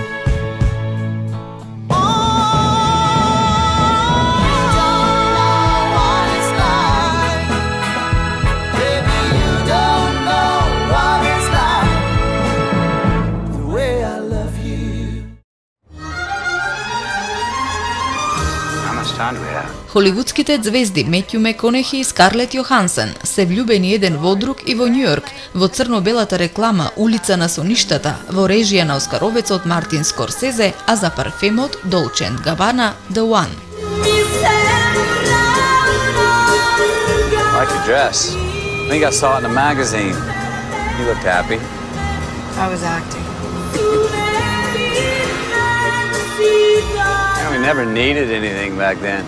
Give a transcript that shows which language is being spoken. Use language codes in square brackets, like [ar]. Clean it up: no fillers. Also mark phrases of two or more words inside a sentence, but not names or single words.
[en] Oh, you don't know what it's like, baby. You don't know what it's like the way I love you. How much time do we have? [mk] Холивудските звезди Метју Меконехи и Скарлет Јохансен се влюбени еден во друг и во Њујорк, во црно-белата реклама Улица на соништата, во режија на оскаровецот Мартин Скорсезе, а за парфемот Dolce & Gabbana The One. [en] I like your dress. I think I saw it in a magazine. You looked happy. I was acting. You know, we never needed anything back then.